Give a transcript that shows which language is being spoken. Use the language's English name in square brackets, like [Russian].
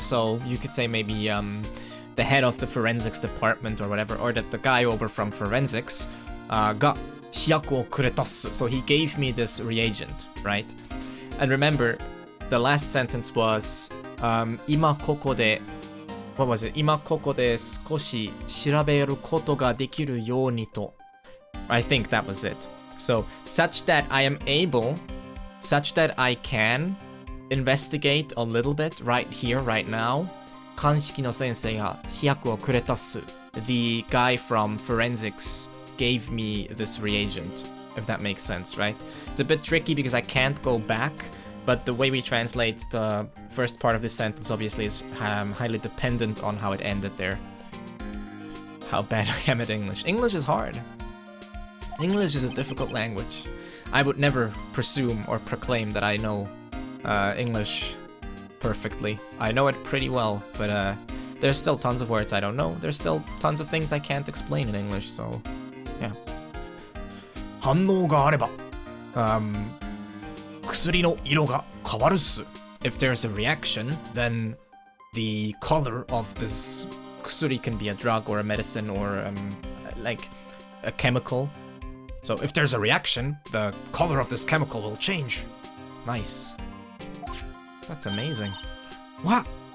[English] So you could say maybe the head of the forensics department or whatever, or the guy over from forensics got 試薬をくれたっす. So he gave me this reagent, right? And remember, the last sentence was 今ここで What was it? [Japanese] 今ここで少し調べることができるようにと. [English] I think that was it. So, such that I am able, such that I can investigate a little bit right here, right now. [Japanese] 鑑識の先生が試薬をくれたっす. [English] The guy from forensics gave me this reagent, if that makes sense, right? It's a bit tricky because I can't go back, but the way we translate the first part of this sentence obviously is highly dependent on how it ended there. How bad I am at English. English is hard. English is a difficult language. I would never presume or proclaim that I know English perfectly. I know it pretty well, but there's still tons of words I don't know. There's still tons of things I can't explain in English, so yeah. [Japanese] 反応があれば、薬の色が変わるっす. [English] If there's a reaction, then the color of this 薬 can be a drug or a medicine or like a chemical. So if there's a reaction, the color of this chemical will change. Nice. That's amazing. What?